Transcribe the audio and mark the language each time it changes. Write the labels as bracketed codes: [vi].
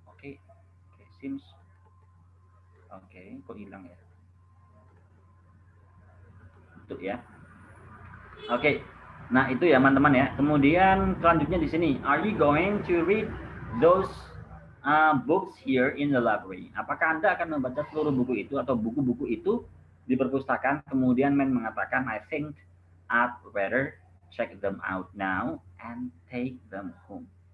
[id] Oke, seems oke, kok hilang ya? Itu ya. Oke. Nah, itu ya teman-teman ya. Kemudian selanjutnya di sini, [en] are you going to read those books here in the library? [id] Apakah Anda akan membaca seluruh buku itu atau buku-buku itu di perpustakaan? Kemudian men mengatakan, [en] I think I'd rather check them out now and take them home.